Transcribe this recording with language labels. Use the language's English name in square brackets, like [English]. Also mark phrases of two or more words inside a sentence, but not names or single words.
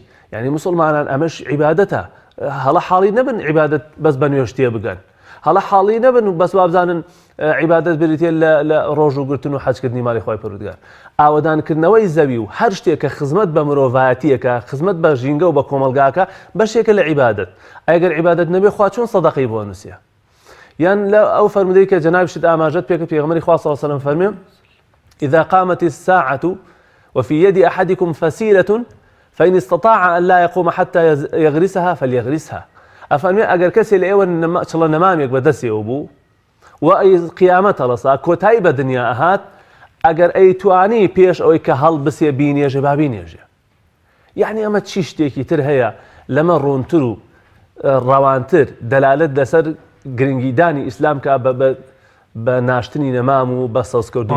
[Central Kurdish] یعنی موسڵمانان ئەمەش عیبادەتە. هەڵە حاڵی نەبن عیبادەت بەس بە نوێشتێ بگەن، هەڵە حاڵی نەبن و بەس وابزانن عیبادەت بریتێ لە ڕۆژ و گرتن و حەجکردنی ماڵی خوای پەروەردگار. ئاوەدانکردنەوەی زەوی و هەر شتێک کە خزمەت بە مرۆڤایەتیەکە خزمەت بە ژینگە و بە کۆمەلگاکە بەشێکە لە عیبادەت. ئەگەر عیبادەت نەبێ خوا چۆن سەدەقەی بۆ نووسێ؟ یان لە ئەو فەرمودەی کە جەنابیشت ئاماژەت پێکە پێغەمبەری خوا [Arabic] صلی الله علیه و سلم [Central Kurdish] فەرمێ [Arabic] إذا قامت الساعة وفي يد أحدكم فسيلة فإن استطاع أن لا يقوم حتى يغرسها فليغرسها. [Central Kurdish] ئەفەرمێ ئەگەر کەسێ لە ئێوە چڵە نەمامێک بەدەستێوە بوو و ئەی قیامەتە لەسا کۆتایی بە دنیا ئەهات ئەگەر ئەیتوانی پێش ئەوەی کە هەڵ بسێ بینێژە با بینێژێ. یعنی ئەمە چی شتێکی تر هەیە لەمە ڕوونتر و ڕەوانتر دەلالت لەسەر گرنگیدانی ئیسلام کە بە ناشتنی نەمام و بە سەوزکردن